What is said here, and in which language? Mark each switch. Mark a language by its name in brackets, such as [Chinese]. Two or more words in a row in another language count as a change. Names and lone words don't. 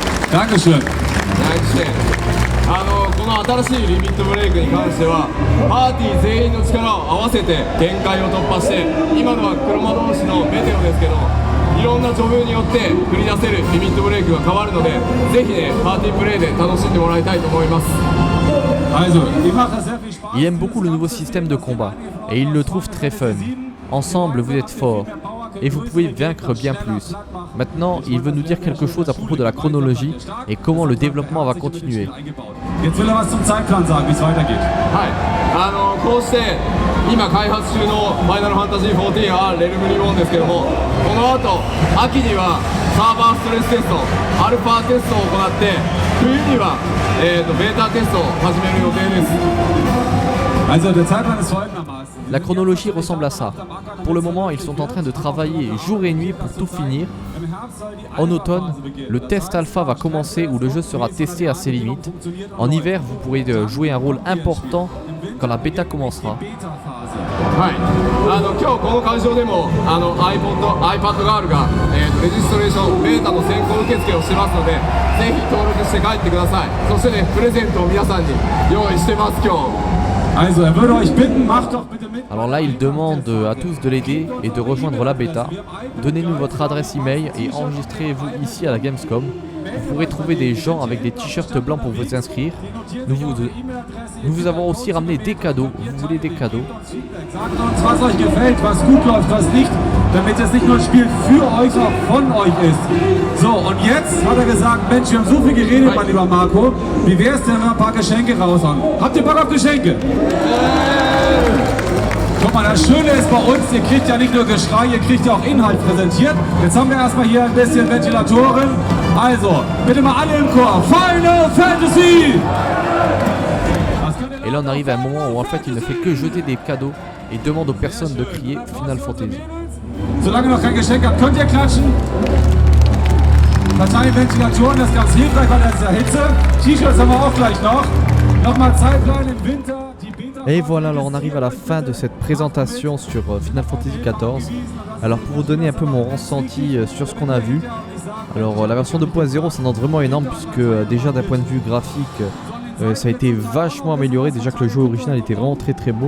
[German] Dankeschön. [Japanese] この新しいリミットブレイクに関してはパーティー全員の力を合わせて限界を突破して今のは車同士のメテオですけどいろんなジョブによって繰り出せるリミットブレイクが変わるのでぜひねパーティープレイで楽しんでもらいたいと思います。 [German] Also, ich mache sehr viel Spaß. [French] Il aime beaucoup le nouveau système de combat et il le trouve très fun. Ensemble, vous êtes forts et vous pouvez vaincre bien plus. Maintenant, il veut nous dire quelque chose à propos de la chronologie et comment le développement va continuer. [German] Jetzt will er was zum Zeitplan sagen, wie es weitergeht. [Japanese] こうして今開発中のファイナルファンタジー14はレルムリボンですけどもこの後秋にはサーバーストレステストアルファテストを行って冬には、ベータテストを始める予定です。 [German] Also, der Zeitplan ist folgendermaßen. [French] La chronologie ressemble à ça. Pour le moment, ils sont en train de travailler jour et nuit pour tout finir. En automne, le test alpha va commencer où le jeu sera testé à ses limites. En hiver, vous pourrez jouer un rôle important quand la bêta commencera. [Japanese] 今日この会場でもiPad ガールが、レジストレーションベータの先行受付をしてますのでぜひ登録して帰ってください。そしてねプレゼントを皆さんに用意してます今日。 [German] Also, er würde euch bitten, macht doch bitte mit. [French] Alors là, il demande à tous de l'aider et de rejoindre la bêta. Donnez-nous votre adresse email et enregistrez-vous ici à la Gamescom. Vous pourrez trouver des gens avec des t-shirts blancs pour vous inscrire. Nous vous avons aussi ramené des cadeaux. Vous voulez des cadeaux? [German] Sagt uns, was euch gefällt, was gut läuft, was nicht, damit es nicht nur ein Spiel für euch, auch von euch ist. So, und jetzt hat er gesagt, Mensch, wir haben so viel geredet, mein lieber Marco. Wie wär's denn, wenn wir ein paar Geschenke raushauen? Habt ihr Bock auf Geschenke? Guck mal, das Schöne ist bei uns, ihr kriegt ja nicht nur Geschrei, ihr kriegt ja auch Inhalt präsentiert. Jetzt haben wir erstmal hier ein bisschen Ventilatoren. Also, bitte mal alle im Chor. Final Fantasy! [French] Et là, on arrive à un moment où en fait, il ne fait que jeter des cadeaux et demande aux personnes de crier Final Fantasy. [German] Solange ihr noch kein Geschenk habt, könnt ihr klatschen. Verteilen Ventilatoren, das ist ganz hilfreich bei der Hitze. T-Shirts haben wir auch gleich noch. Nochmal Zeitplan im Winter. [French] Et voilà, alors on arrive à la fin de cette présentation sur Final Fantasy XIV. Alors pour vous donner un peu mon ressenti sur ce qu'on a vu, alors la version 2.0 s'annonce vraiment énorme puisque déjà d'un point de vue graphique ça a été vachement amélioré, déjà que le jeu original était vraiment très très beau.